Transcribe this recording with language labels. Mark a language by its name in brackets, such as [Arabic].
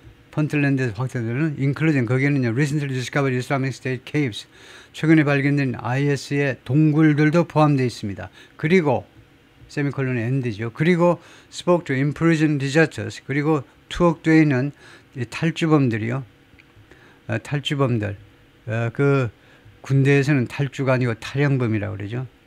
[Korean] 펀틀랜드에서 확대되는 including 거기에는요. [English] recently discovered Islamic State caves. [Korean] 최근에 발견된 IS의 동굴들도 포함되어 있습니다. 그리고 세미콜론의 end죠. [English] 그리고 spoke to imprisoned deserters. [Korean] 그리고 투옥되어 있는 탈주범들이요. 탈주범들. 그 군대에서는 탈주가 아니고 탈영범이라고 그러죠.